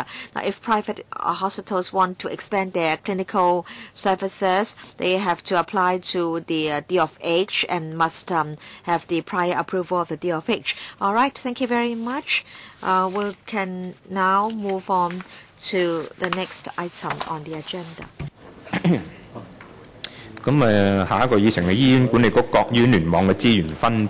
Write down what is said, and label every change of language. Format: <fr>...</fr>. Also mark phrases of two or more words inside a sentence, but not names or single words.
<en>Now, if private hospitals want to expand their clinical services, they have to apply to the DOH and must have the prior approval of the DOH. All right, thank you very much. We can now move on to the next item on the agenda.</en> <yue>咁下一個議程係醫院管理局各醫院聯網嘅資源分配。</yue>